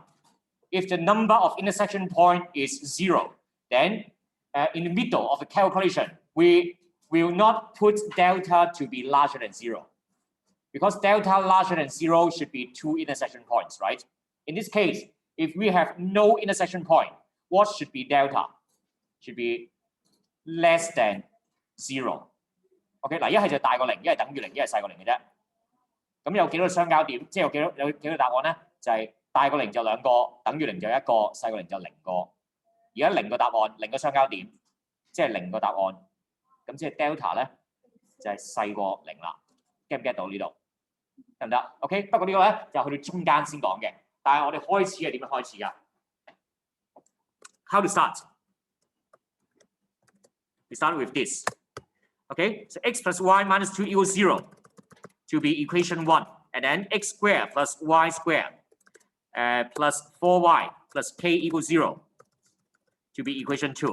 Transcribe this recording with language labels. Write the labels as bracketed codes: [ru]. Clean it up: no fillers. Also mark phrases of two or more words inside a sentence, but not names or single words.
[en] If the number of intersection point is 0, then in the middle of the calculation, we will not put delta to be larger than 0. Because delta larger than 0 should be 2 intersection points, right? In this case, if we have no intersection point, what should be delta? Should be less than 0. [yue] OK， 嗱，一係就大過0，一係等於0，一係細過0嘅啫。咁有幾多個相交點？即係有幾個答案咧？就係大過0就2個，等於0就1個，細過0就0個。而家0個答案，0個相交點，即係0個答案。咁即係 delta 咧就係細過0啦。get 唔 get 到呢度？得唔得 ？OK， 不過呢個咧就去到中間先講嘅。但係我哋開始係點樣開始㗎 ？ [en] How to start? We start with this. Okay, so x plus y minus 2 equals 0 to be equation 1, and then x squared plus y squared plus 4y plus k equals 0 to be equation 2.